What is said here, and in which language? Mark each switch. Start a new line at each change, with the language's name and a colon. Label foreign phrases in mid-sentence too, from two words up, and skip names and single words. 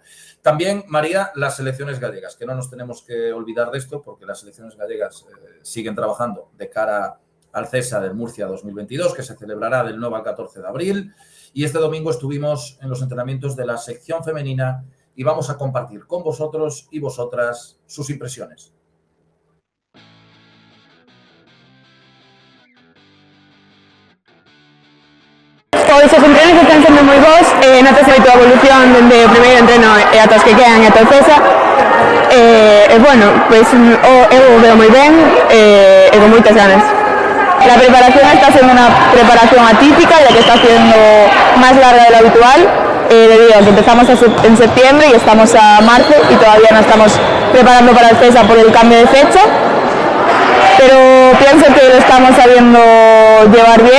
Spanish: También, María, las selecciones gallegas, que no nos tenemos que olvidar de esto porque las selecciones gallegas siguen trabajando de cara al CESA del Murcia 2022, que se celebrará del 9 al 14 de abril. Y este domingo estuvimos en los entrenamientos de la sección femenina y vamos a compartir con vosotros y vosotras sus impresiones.
Galician: Pois os entrenos están sendo moi bons, notase a tua evolución dende o primeiro entreno e ata os que quedan e ata o CESA. Bueno, pois eu veo moi ben e con moitas ganas.
Spanish: La preparación está siendo una preparación atípica, ya que está siendo más larga de lo habitual, debido a que empezamos en septiembre y estamos a marzo y todavía no estamos preparando para el CESA por el cambio de fecha. Pero pienso que lo estamos sabiendo llevar bien.